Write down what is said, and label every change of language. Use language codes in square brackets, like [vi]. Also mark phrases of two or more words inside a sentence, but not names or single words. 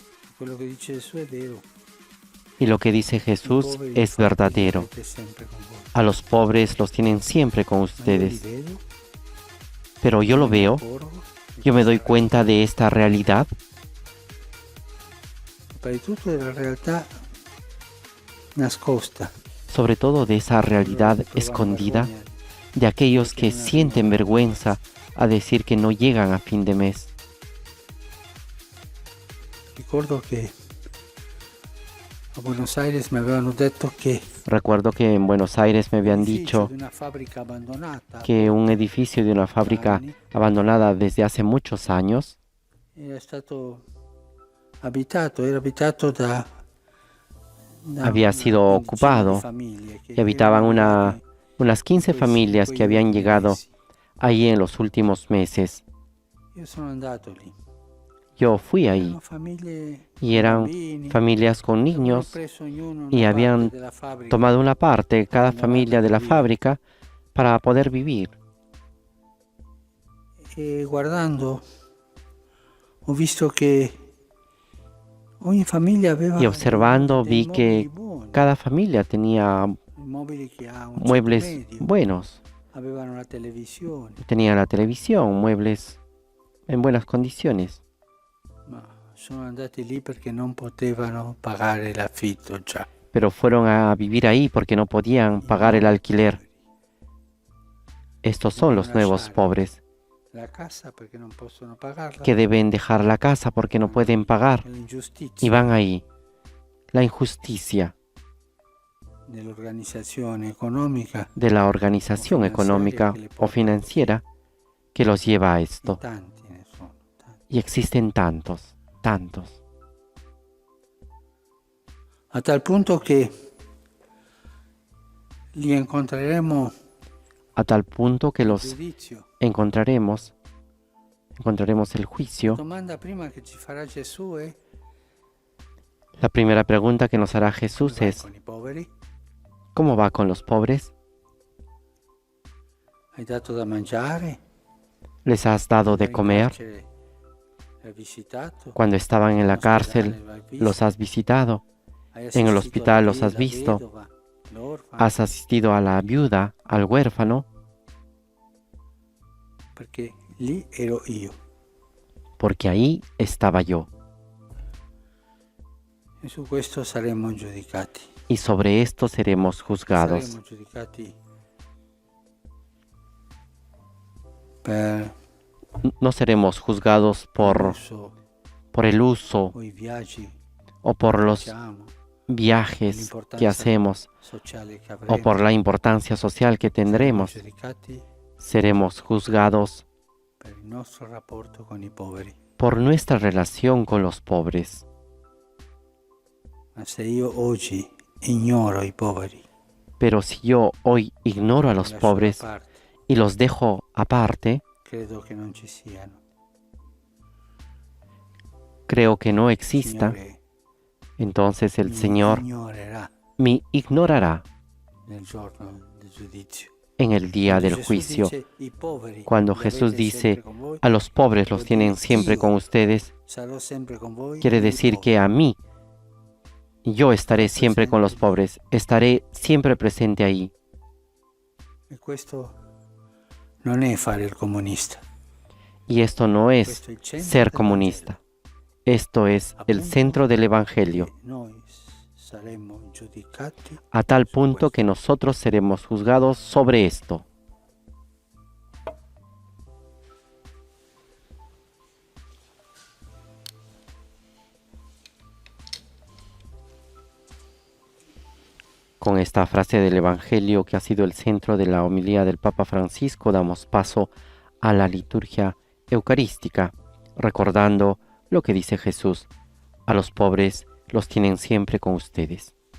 [it] Quello che dice Gesù è vero. [es] Y lo que dice [it] I [es] Jesús [it] poveri [es] es [it] infatti li [es] verdadero. [it] avete sempre con voi. [es] A los pobres los tienen siempre con [it] Ma io li [es] ustedes. [it] vedo, [es] Pero yo lo [it] me [es] veo, [it] accorgo di [es] yo me doy [it] questa [es] cuenta de esta realidad, [it] realtà. Prima di tutto della realtà nascosta. [es] sobre todo de esa realidad [it] Quello che provano [es] escondida, [it] vergogna [es] de aquellos que sienten vergüenza a decir que no llegan a fin de mes. [it] Ricordo che a Buenos Aires mi avevano detto che [es] Recuerdo que en Buenos Aires me habían [it] l'edificio [es] dicho [it] di una fabbrica abbandonata [es] que un edificio de una fábrica abandonada desde hace muchos años [it] era stato abitato, era abitato da [es] había [it] una [es] sido [it] quindicina [es] ocupado [it] di famiglie che [es] y habitaban [it] erano arrivate [es] unas 15 [it] quei- [es] familias [it] quegli [es] que habían [it] ultimi [es] llegado [it] mesi. [es] ahí en los últimos meses. [it] Io sono andato lì. [es] Yo fui ahí [it] Erano famiglie [es] y [it] con [es] eran [it] bambini, [es] familias con [it] avevano [es] niños [it] preso ognuno [es] y [it] una [es] habían [it] parte della fabbrica [es] tomado una parte, cada [it] abandonata [es] familia de la [it] per vivere. [es] fábrica, para poder vivir. [it] E guardando ho visto che ogni famiglia aveva [es] Y observando [it] dei [es] vi que [it] mobili buoni, [es] cada familia tenía [it] mobili che ha un ceto [es] muebles [it] medio, [es] buenos. [it] avevano la televisione, [es] Tenía la televisión, muebles en buenas condiciones. [it] ma sono andati lì perché non potevano pagare l'affitto già. [es] Pero fueron a vivir ahí porque no podían pagar el alquiler. Estos son los nuevos pobres [it] La casa perché non possono pagarla. [es] que deben dejar la casa porque no pueden pagar [it] E l'ingiustizia [es] y van ahí. La injusticia [it] dell'organizzazione economica [es] de la organización económica o financiera que los lleva a [it] e [es] esto. [it] tanti ne sono, tanti. [es] Y existen tantos, tantos. [it] A tal punto che li incontreremo [es] A tal punto que [it] al [es] los [it] giudizio. [es] encontraremos el [it] La [es] juicio. [it] domanda prima che ci farà Gesù è: [es] La primera pregunta que nos hará Jesús [it] come vai [es] es, [it] con i poveri? [es] ¿cómo va con los pobres? [it] Hai dato da mangiare? [es] ¿Les has dado de [it] In [es] comer? [it] carcere l'hai visitato? [es] Cuando estaban en la [it] In ospedale [es] cárcel, [it] lo hai visto? [es] ¿los has visitado? [it] Hai [es] en el [it] assistito [es] hospital [it] alla [es] los has [it] la [es] visto? [it] vedova, l'orfano? [es] ¿Has asistido a la viuda, al huérfano? [it] Perché lì ero io. [es] Porque ahí estaba yo. [it] E su questo saremo giudicati. [es] Y sobre esto seremos juzgados. [it] Saremo giudicati per [es] No seremos juzgados [it] l'uso [es] por el uso [it] o i viaggi [es] o por [it] che [es] los [it] facciamo, [es] viajes que [it] l'importanza [es] hacemos [it] sociale che [es] o [it] avremo. [es] por la importancia social que [it] Saremo [es] tendremos. [it] giudicati [es] Seremos juzgados [it] per il nostro rapporto con i poveri. [es] por nuestra relación con los pobres. [it] Ma se io oggi ignoro i poveri, [es] Pero si yo hoy ignoro a [it] li [es] los [it] lascio da [es] pobres [it] parte, [es] y los dejo aparte, [it] credo che non ci siano. [es] creo que no [it] Il [es] exista, [it] Signore [es] entonces el [it] mi [es] Señor [it] ignorerà [es] me ignorará [it] nel giorno del giudizio. [es] en el día [it] Quando [es] del [it] Gesù [es] juicio. [it] dice, "I poveri [es] Cuando [it] li [es] Jesús [it] avete [es] dice, [it] sempre con voi", [es] a los pobres los tienen siempre con ustedes, [it] sarò sempre con voi [es] quiere [it] nei [es] decir [it] poveri. [es] que a mí, yo estaré siempre con los pobres, estaré siempre presente ahí. [it] E questo non è fare il comunista. [es] Y esto no es [it] Questo è il centro [es] ser [it] del [es] comunista. Esto es el centro del Evangelio, [it] Vangelo. Noi saremo giudicati [es] a tal punto que nosotros seremos juzgados sobre esto. Con esta frase del Evangelio que ha sido el centro de la homilía del Papa Francisco, damos paso a la liturgia eucarística, recordando lo que dice Jesús: a los pobres los tienen siempre con ustedes.